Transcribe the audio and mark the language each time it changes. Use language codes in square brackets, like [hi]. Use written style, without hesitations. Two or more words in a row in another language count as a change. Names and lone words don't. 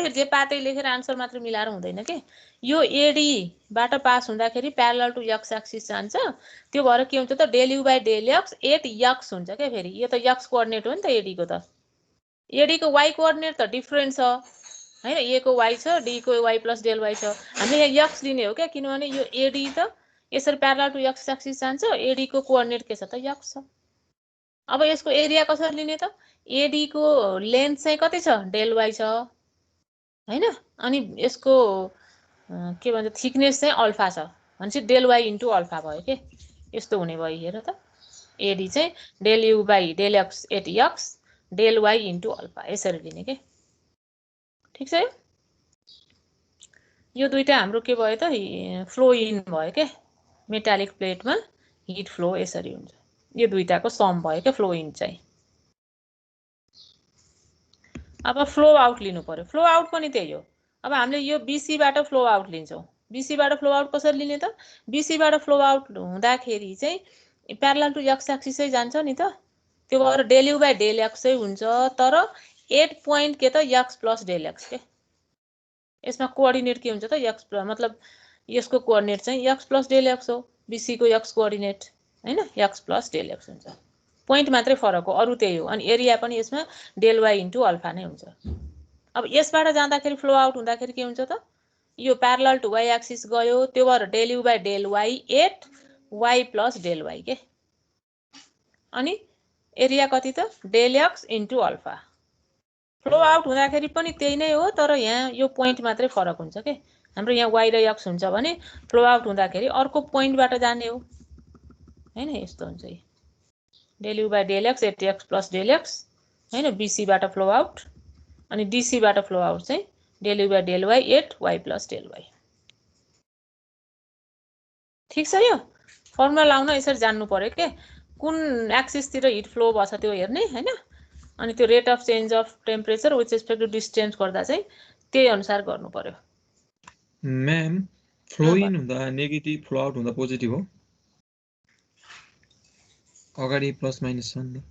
[ne] फेरि जे पातै लेखेर आन्सर मात्र मिलाएर हुँदैन के। यो एडीबाट पास हुँदाखेरि [en] parallel to x axis [ne] जान्छ, त्यो भएर के हुन्छ त [en] del u by del x 8 x [ne] हुन्छ क्या। फेरि यो त [en] x coordinate [ne] हो नि त एडीको, त एडीको [en] y coordinate [ne] त डिफ्रेन्ट छ, हैन a को y छ d को y + del y छ हामीले यहाँ x लिने हो क्या किनभने यो AD त यसरी [en] parallel to x axis [ne] जान्छ AD को कोअर्डिनेट के छ त x छ अब यसको एरिया कसरी लिने त AD को लेन्थ चाहिँ कति छ [en] del y [ne] छ हैन अनि यसको के भन्छ थिकनेस चाहिँ अल्फा छ भनेपछि del y * अल्फा भयो के यस्तो हुने भयो हेर त AD चाहिँ [en] del u / del x at x del y [ne] * अल्फा यसरी लिने के ठीक छ यो दुईटा हाम्रो के भयो त [en] flow in [ne] भयो के [en] metallic plateमा heat flow [ne] यसरी हुन्छ यो दुईटाको सम भयो के [en] flow in [ne] चाहिँ अब [en] flow out [ne] लिनु पर्यो [en] flow out [ne] पनि त्यही हो अब हामीले यो BC बाट [en] flow out [ne] लिन्छौं BC बाट [en] flow out [ne] कसरी लिने त BC बाट [en] flow out [ne] हुँदाखेरि चाहिँ [en] parallel to x axis [ne] जान्छ नि त त्यो भएर [en] del u / del x [ne] हुन्छ तर 8 पोइन्ट के त x + del x के यसमा कोअर्डिनेट के हुन्छ त x मतलब यसको कोअर्डिनेट चाहिँ x + del x हो BC को [en] x coordinate [ne] हैन x + del x हुन्छ पोइन्ट मात्रै फरक हो अरु त्यही हो अनि एरिया पनि यसमा [en] del y [ne] * अल्फा नै हुन्छ अब यसबाट जाँदाखेरि [en] flow out [ne] हुँदाखेरि के हुन्छ त यो [en] parallel to y axis [ne] गयो त्यो भएर [en] del u / del y [ne] 8 y + del y के अनि एरिया कति त [en] del x [ne] * अल्फा [en] flow out [ne] हुँदाखेरि पनि त्यही नै हो तर यहाँ यो पोइन्ट मात्रै फरक हुन्छ के हाम्रो यहाँ y र x हुन्छ भने [en] flow out [ne] हुँदाखेरि अर्को पोइन्टबाट जाने हो हैन यस्तो हुन्छ [en] del u / del x [ne] at x + del x हैन BC बाट [en] flow out [ne] अनि DC बाट [en] flow out [ne] चाहिँ [en] del u / del y [ne] at y + del y ठीक छ यो फर्मुला लाउन यसरी जान्नु पर्यो के कुन एक्सिस तिर [en] heat flow [ne] भछ त्यो हेर्ने हैन अनि त्यो [en] rate of change of temperature with respect to distance [ne] गर्दा चाहिँ त्यही अनुसार गर्नु पर्यो म्याम [en] flow in [ne] हुँदा नेगेटिभ [en] flow out [ne] हुँदा पोजिटिभ हो अगाडि [en] plus minus [ne] छ नि